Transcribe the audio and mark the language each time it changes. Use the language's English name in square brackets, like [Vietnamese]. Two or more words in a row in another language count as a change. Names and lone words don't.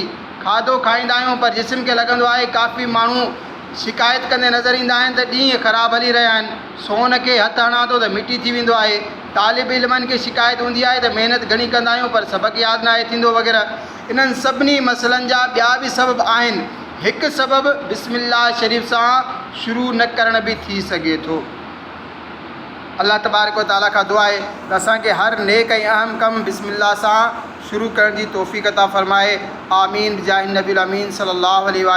[Sindhi] खाधो खाईंदा आहियूं पर जिस्म खे लॻंदो आहे, काफ़ी माण्हू शिकायत कंदे नज़र ईंदा आहिनि त ॾींहं ख़राबु हली रहिया आहिनि, सोन खे हथु हणां थो त मिटी थी वेंदो आहे। तालिब इल्मनि खे शिकायत हूंदी आहे त महिनत घणी कंदा आहियूं पर सबक़ु यादि न आहे थींदो वग़ैरह। इन्हनि सभिनी मसइलनि जा ॿिया बि सबब आहिनि। हिकु सबबु बिस्मिल्लाह शरीफ़ सां शुरू न करण बि थी सघे थो। [Arabic] الله تبارك و تعالى [Sindhi] खां दुआ आहे त असांखे हर नेक ऐं अहम कमु बिस्मिल्लाह सां शुरू करण जी तौफ़ीक़ अता फ़रमाए। [Arabic] آمين بجاه النبي الأمين صلى الله عليه